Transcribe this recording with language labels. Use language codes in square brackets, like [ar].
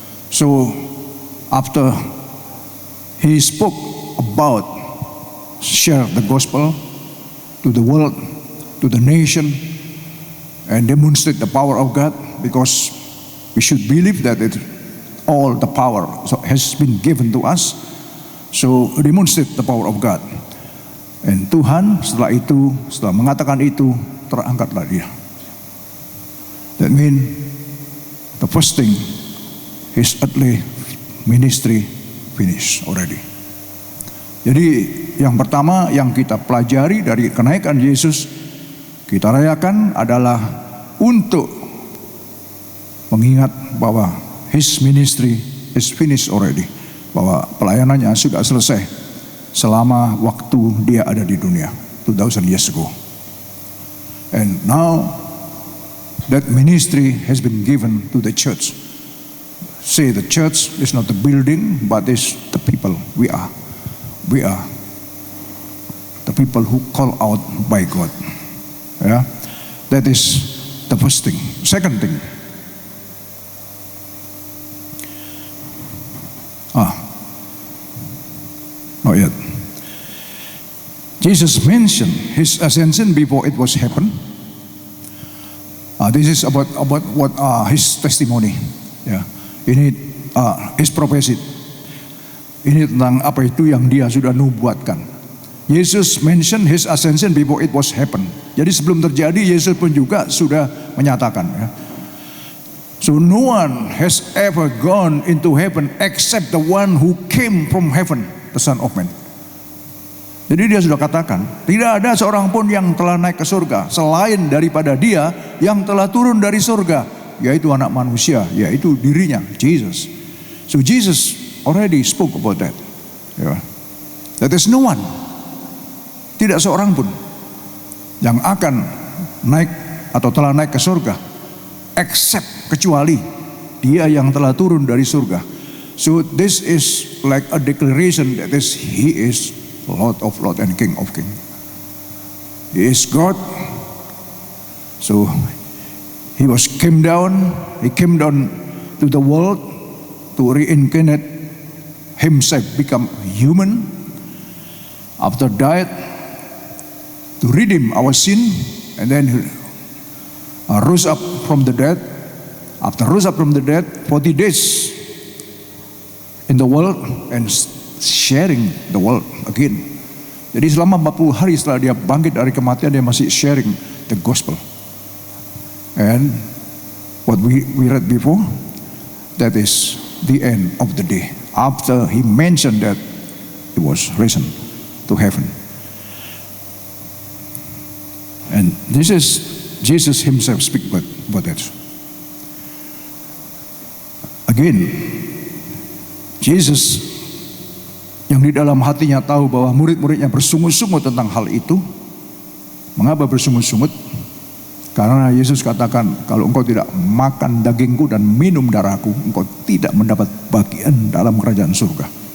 [en] So after he spoke about share the gospel to the world, to the nation, and demonstrate the power of God, because we should believe that all the power has been given to us. So demonstrate the power of God. [id] And Tuhan setelah mengatakan itu, terangkatlah dia. [en] That means the first thing, his earthly ministry finished already. [id] Jadi yang pertama yang kita pelajari dari kenaikan Yesus, kita rayakan adalah untuk mengingat bahwa [en] his ministry is finished already, [id] bahwa pelayanannya sudah selesai selama waktu dia ada di dunia [en] 2000 years ago. And now that ministry has been given to the church. Say the church is not the building, but is the people. We are the people who call out by God. Yeah, that is the first thing. Second thing, not yet. Jesus mentioned his ascension before it was happened. This is about what his testimony. Yeah, ini his prophecy. [id] Ini tentang apa itu yang dia sudah nubuatkan. [en] Yesus mention his ascension before it was happen. [id] Jadi sebelum terjadi, Yesus pun juga sudah menyatakan. Ya. [en] So no one has ever gone into heaven except the one who came from heaven, the Son of Man. [id] Jadi dia sudah katakan, tidak ada seorang pun yang telah naik ke surga selain daripada dia yang telah turun dari surga, yaitu anak manusia, yaitu dirinya, Jesus. [en] So Jesus already spoke about that. Yeah. That is no one. [id] Tidak seorang pun yang akan naik atau telah naik ke surga, except kecuali dia yang telah turun dari surga. [en] So this is like a declaration that he is Lord of Lords and King of Kings. He is God. So he came down to the world to reincarnate himself, become human, after died to redeem our sin, and then rose up from the dead. After rose up from the dead, 40 days in the world and sharing the world again. [id] Jadi selama 40 hari setelah dia bangkit dari kematian, dia masih [en] sharing the gospel. And what we read before, that is the end of the day. After he mentioned that he was risen to heaven. And this is Jesus himself speak about that. [id] Again, Jesus yang di dalam hatinya tahu bahwa murid-muridnya bersungut-sungut tentang hal itu. Mengapa bersungut-sungut? Karena Yesus katakan, kalau engkau tidak makan dagingku dan minum darahku, engkau tidak mendapat bagian dalam kerajaan surga.